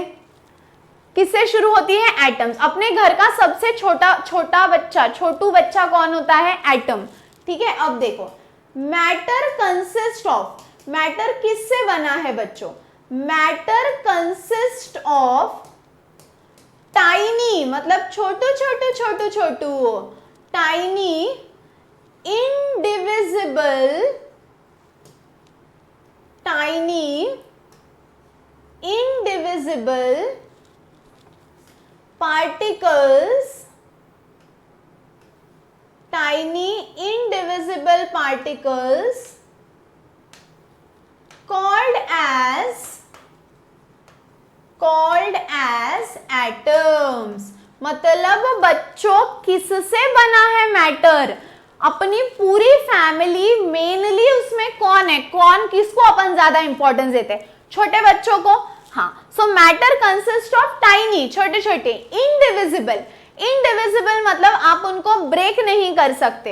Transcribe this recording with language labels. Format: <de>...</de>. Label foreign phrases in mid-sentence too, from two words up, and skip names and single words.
<hi>किससे शुरू होती है, एटम्स। अपने घर का सबसे छोटू बच्चा कौन होता है, एटम। ठीक है, अब देखो</hi> <en>matter consist of,</en> <hi>मैटर किससे बना है बच्चों,</hi> <en>matter consist of tiny</en> <hi>मतलब छोटू छोटू छोटू छोटू,</hi> <en>टाइनी इंडिविजिबल particles called as atoms।</en> <hi>मतलब बच्चों किससे बना है मैटर? अपनी पूरी फैमिली, मेनली उसमें कौन है, कौन किसको अपन ज्यादा इंपॉर्टेंस देते हैं? छोटे बच्चों को। हाँ,</hi> <en>so matter consist of tiny,</en> <hi>छोटे छोटे, इंडिविजिबल मतलब आप उनको ब्रेक नहीं कर सकते।</hi>